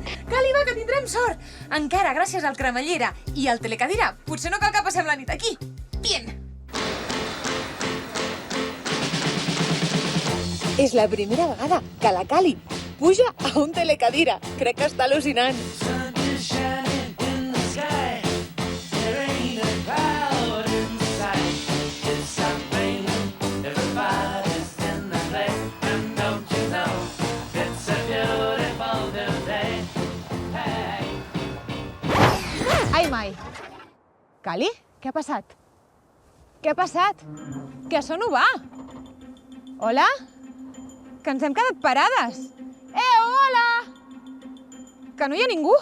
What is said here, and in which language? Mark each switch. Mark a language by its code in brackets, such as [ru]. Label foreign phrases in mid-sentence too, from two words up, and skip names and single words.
[ca] Cali, va, que tindrem sort! Encara gràcies al cremallera i al telecadira, potser no cal que passem la nit aquí. Bien! És la primera vegada que la Cali puja a un telecadira. Crec que està al·lucinant. [en] Sun is shining in the sky. There ain't a cloud in sight. It's something everybody's in the place. And don't you know, it's a beautiful new day. Hey. [ca] Ai, mai. Cali, què ha passat? Què ha passat? Que això no va. Hola? Que ens hem quedat parades. Hola! Que no hi ha ningú.